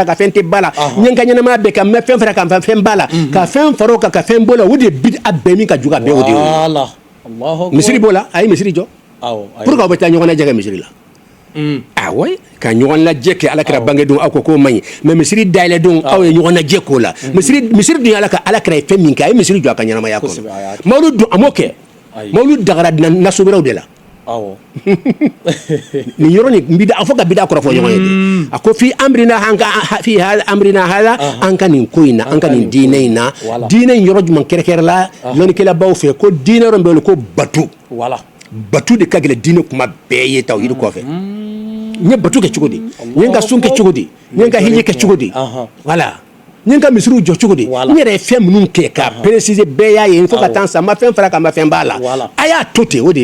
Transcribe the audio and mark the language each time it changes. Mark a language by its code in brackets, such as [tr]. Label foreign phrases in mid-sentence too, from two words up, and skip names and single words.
[bm] ka fɛn tɛ ba la ɲɛ ka ɲɛnamaya bɛɛ ka mɛn fɛn fara ka fɛn ba la ka fɛn fara o kan ka fɛn bɔ la o de ye bid'a bɛɛ min ka juguya bɛɛ o de ye misiri b'o la a ye misiri jɔ [fr] pour que [bm] aw bɛ taa ɲɔgɔn lajɛ kɛ misiri la awɔ ka ɲɔgɔn lajɛ kɛ ala kɛra bange don aw ko k'o man ɲi mais misiri dayɛlɛ don aw ye ɲɔgɔn lajɛ k'o la misiri dun ala kɛra ye fɛn min kɛ a ye misiri jɔ a ka ɲɛnamaya kɔnɔ mawulud dun a m'o kɛ mawulud dagara nasobiraw de la nin yɔrɔ nin a fɔ ka bid'a kɔrɔ fɔ ɲɔgɔn ye de a ko [ar] في أمرنا هذا [bm] an ka nin ko in na an ka nin diinɛ in na diinɛ in yɔrɔ jumɛn kɛrɛkɛrɛ la lɔnnikɛlabaw fɛ ko diinɛ yɔrɔ min bɛ wele ko batu de ka gɛlɛn diinɛ kuma bɛɛ ye tawhid kɔfɛ n ye batu kɛ cogo di n ye n ka sun kɛ cogo di n ye n ka hiji kɛ cogo di voilà n ye n ka misiriw jɔ cogo di n yɛrɛ ye fɛn minnu kɛ ka préciser bɛɛ y'a ye fo ka taa san ma fɛn fara ka ma fɛn b'a la a y'a to ten o de ye